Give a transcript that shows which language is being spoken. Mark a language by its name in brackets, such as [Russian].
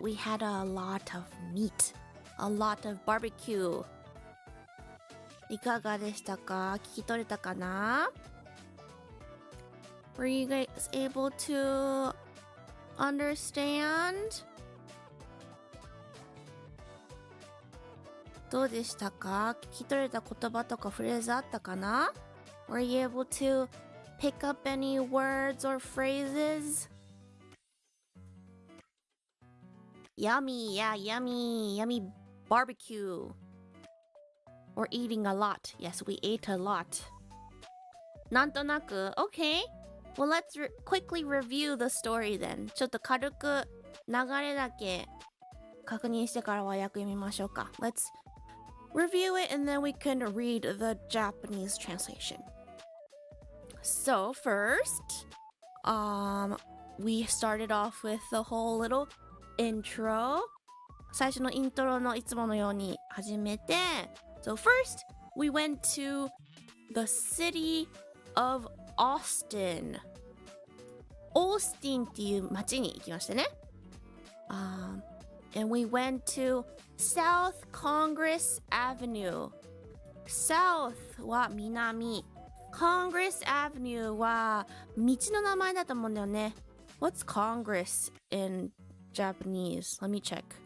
[English] We had a lot of meat. A lot of barbecue. [Japanese] いかがでしたか？聞き取れたかな？ [English] Were you guys able to understand? [Japanese] どうでしたか？聞き取れた言葉とかフレーズあったかな？ [English] Were you able to pick up any words or phrases? Yummy, yeah, yummy, yummy barbecue. We're eating a lot. Yes, we ate a lot. なんとなく Okay. Well, let's quickly review the story then. [Japanese] ちょっと軽く流れだけ確認してから和訳読みましょうか。 [English] Let's review it and then we can read the Japanese translation. So first, we started off with the whole little intro. [Japanese] 最初のイントロのいつものように始めて [English] So first, we went to the city of Austin. [Japanese] オースティンっていう街に行きましたね。 [English] And we went to South Congress Avenue. [Japanese] South は南。 Congress Avenue は道の名前だと思うんだよね。 [English] What's Congress in Japanese? Let me check.